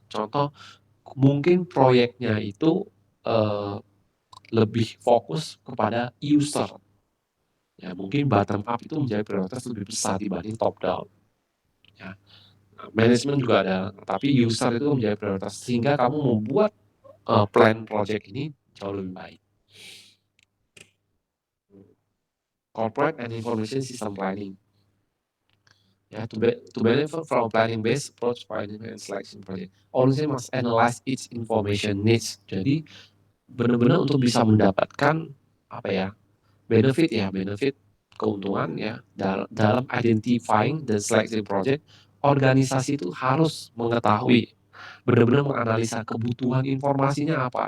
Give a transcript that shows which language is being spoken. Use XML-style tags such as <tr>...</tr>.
<id>Contoh, mungkin proyeknya itu lebih fokus kepada user. Ya, mungkin bottom up itu menjadi prioritas lebih besar dibanding top down. Ya, manajemen juga ada, tapi user itu menjadi prioritas sehingga kamu membuat plan project ini jauh lebih baik.</id> <en>Corporate and information system planning. Ya, to benefit from planning-based approach planning and selection project, organization must analyze its information needs.</en> <id>Jadi benar-benar untuk bisa mendapatkan apa ya, benefit keuntungan ya dalam identifying dan selecting project, organisasi itu harus mengetahui, benar-benar menganalisa kebutuhan informasinya apa.</id>